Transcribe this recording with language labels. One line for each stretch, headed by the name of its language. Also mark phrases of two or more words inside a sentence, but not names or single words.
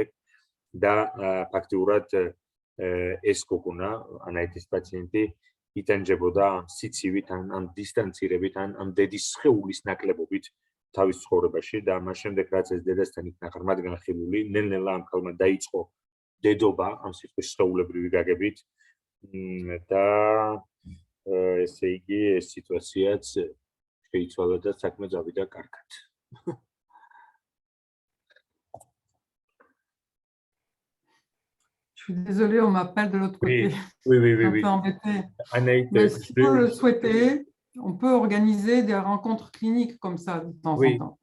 Georgian: და ფაქტიურად ეს გოგონა, ანაიტის პაციენტი იტანჯებოდა სიცივით, ამ დისტანცირებით, ამ დედის სხეულის ნაკლებობით თავის ცხოვრებაში და მას შემდეგ რაც ეს დედასთან იქნა ღრმად განხილული, ნელ-ნელა ამ ქალმა დაიწყო დედობა ამ სიტყვის სხეულებრივი გაგებით და ესე იგი ეს სიტუაციაც შეიცვალა და საქმე წავიდა კარგად.
French: Je suis désolée, on m'appelle de l'autre côté. Oui. Un peu embêtée. Mais si vous le souhaitez, on peut organiser des rencontres cliniques comme ça de temps en temps.